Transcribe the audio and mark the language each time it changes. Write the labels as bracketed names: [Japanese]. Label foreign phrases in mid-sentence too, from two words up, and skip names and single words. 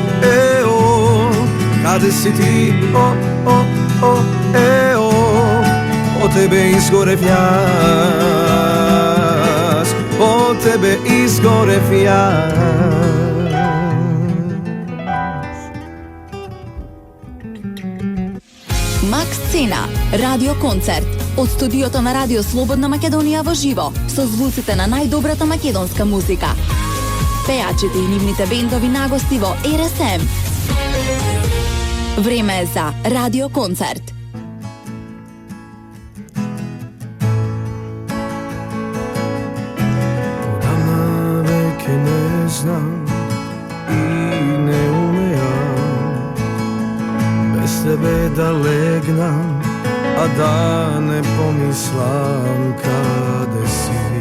[Macedonian] Каде си ти, по тебе изгоре фјас, по тебе изгоре фјас. Max Scena, Radio Koncert. Од студиото на Радио Слободна Македонија во живо, со звуците на најдобрата македонска музика. Пејачите и нивните бендови нагости во РСМ. Време е за Радио Концерт. Одамна веќе не знам и не умеам без тебе да легнам, а да не помислам каде си.